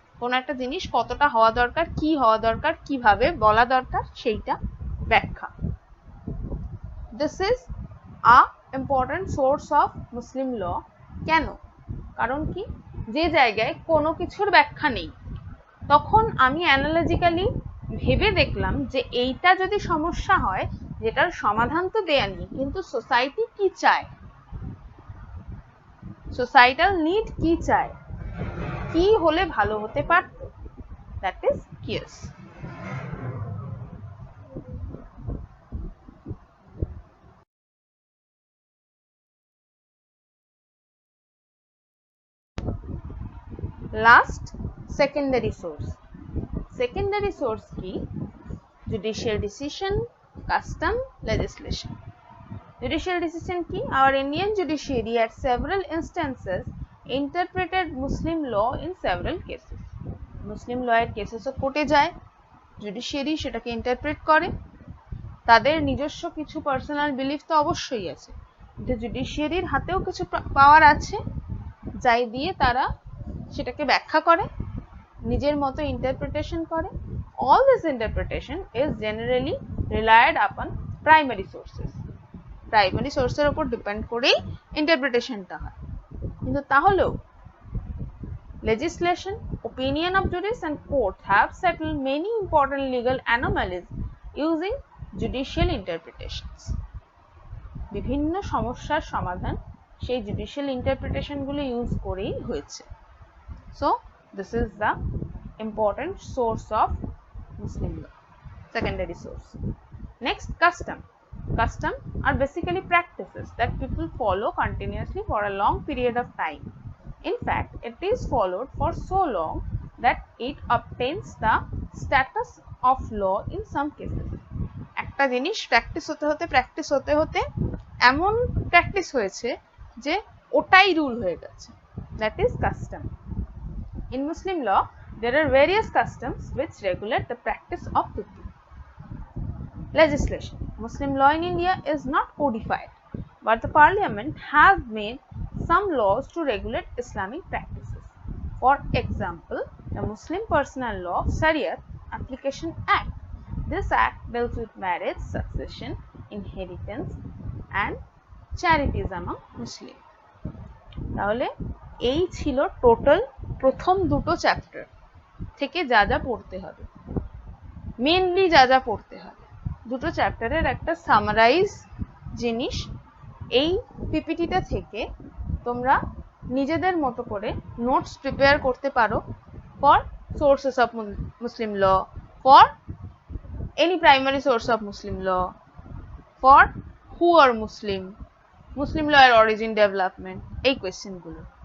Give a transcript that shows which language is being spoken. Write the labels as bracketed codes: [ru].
[bn] কোন একটা জিনিস কতটা হওয়া দরকার, কি হওয়া দরকার, কিভাবে বলা দরকার সেইটা ব্যাখ্যা। [en] This is a important source of Muslim law. [bn] কেন? কারণ কি, যে জায়গায় কোনো কিছুর ব্যাখ্যা নেই তখন আমি অ্যানালজিক্যালি ভেবে দেখলাম যে এইটা যদি সমস্যা হয়, যেটার সমাধান তো দেয়া নেই, কিন্তু সোসাইটি কি চায়, সোসাইটাল নিড কি চায়, কি হলে ভালো হতে পারত, [en] That is কিয়াস। [bn] Last secondary source. Secondary source কি? Judicial decision, custom, legislation. Judicial decision কি? [en] Our Indian judiciary at several instances interpreted Muslim law in several cases. [bn] Muslim law এর কেসেসও কোর্টে যায়, জুডিশিয়ারি সেটাকে ইন্টারপ্রেট করে। তাদের নিজস্ব কিছু পার্সোনাল বিলিফ তো অবশ্যই আছে, কিন্তু জুডিশিয়ারির হাতেও কিছু পাওয়ার আছে যাই দিয়ে তারা সেটাকে ব্যাখ্যা করে, নিজের মতো ইন্টারপ্রিটেশন করে। [en] All this interpretation is generally relied upon primary sources. [bn] Primary সোর্সের উপর ডিপেন্ড করেই ইন্টারপ্রিটেশনটা হয়। কিন্তু তাহলেও [en] legislation, opinion of jurists and courts have settled many important legal anomalies using judicial interpretations. [bn] বিভিন্ন সমস্যার সমাধান সেই জুডিশিয়াল ইন্টারপ্রিটেশনগুলো ইউজ করেই হয়েছে। [en] So this is the important source of Muslim law, secondary source. Next, custom. Custom are basically practices that people follow continuously for a long period of time. In fact, it is followed for so long that it obtains the status of law in some cases. [bn] একটা জিনিস practice হতে হতে এমন practice হয়েছে যে ওটাই rule হয়ে গেছে, [en] that is custom. In Muslim law, there are various customs which regulate the practice of people. Legislation. Muslim law in India is not codified, but the parliament has made some laws to regulate Islamic practices. For example, the Muslim Personal Law Shariat Application Act This act deals with marriage, succession, inheritance and charities among Muslim. [bn] তাহলে এই ছিল total প্রথম দুটো chapter থেকে যা যা পড়তে হবে, মেনলি যা যা পড়তে হবে। দুটো চ্যাপ্টারের একটা সামারাইজ জিনিস এই পিপিটিটা থেকে তোমরা নিজেদের মতো করে নোটস প্রিপেয়ার করতে পারো [en] for sources of Muslim law, [bn] for any primary source of Muslim law, for who আর মুসলিম, মুসলিম ল এর অরিজিন, ডেভেলপমেন্ট, এই কোয়েশ্চেনগুলো।